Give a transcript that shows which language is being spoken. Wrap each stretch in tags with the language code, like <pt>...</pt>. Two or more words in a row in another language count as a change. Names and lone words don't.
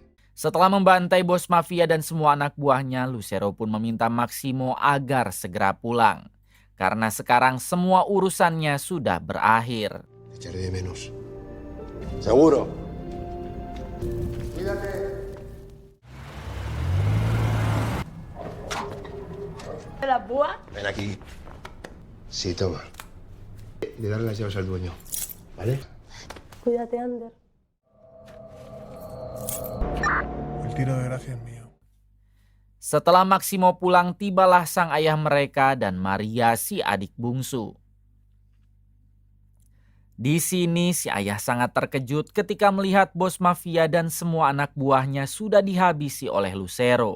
<id>Setelah membantai bos mafia dan semua anak buahnya, Lucero pun meminta Maximo agar segera pulang. Karena sekarang semua urusannya sudah berakhir.</id> <es>Te echaré de menos. Seguro. Cuídate. ¿La púa? Ven aquí. Sí, toma. De darle las llaves al dueño. ¿Vale? Cuídate, Ander. El tiro de gracia es mío.</es> <id>Setelah Maximo pulang, tibalah sang ayah mereka dan Maria si adik bungsu. Di sini si ayah sangat terkejut ketika melihat bos mafia dan semua anak buahnya sudah dihabisi oleh Lucero.</id>